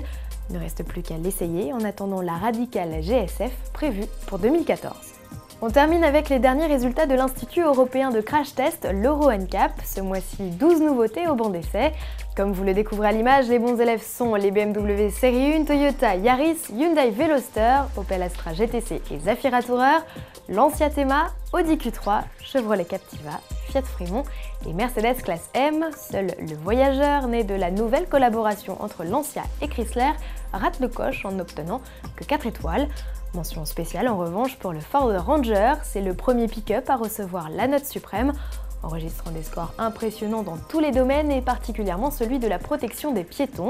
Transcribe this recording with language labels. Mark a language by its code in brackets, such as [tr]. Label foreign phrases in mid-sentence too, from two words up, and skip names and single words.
[fr] Il ne reste plus qu'à l'essayer en attendant la radicale GSF prévue pour 2014. On termine avec les derniers résultats de l'Institut européen de crash test, l'Euro NCAP. Ce mois-ci, 12 nouveautés au banc d'essai. Comme vous le découvrez à l'image, les bons élèves sont les BMW Série 1, Toyota Yaris, Hyundai Veloster, Opel Astra GTC et Zafira Tourer, Lancia Thema, Audi Q3, Chevrolet Captiva, Fiat Fremont et Mercedes classe M. Seul le Voyageur, né de la nouvelle collaboration entre Lancia et Chrysler, rate le coche en n'obtenant que 4 étoiles. Mention spéciale en revanche pour le Ford Ranger, c'est le premier pick-up à recevoir la note suprême, enregistrant des scores impressionnants dans tous les domaines et particulièrement celui de la protection des piétons.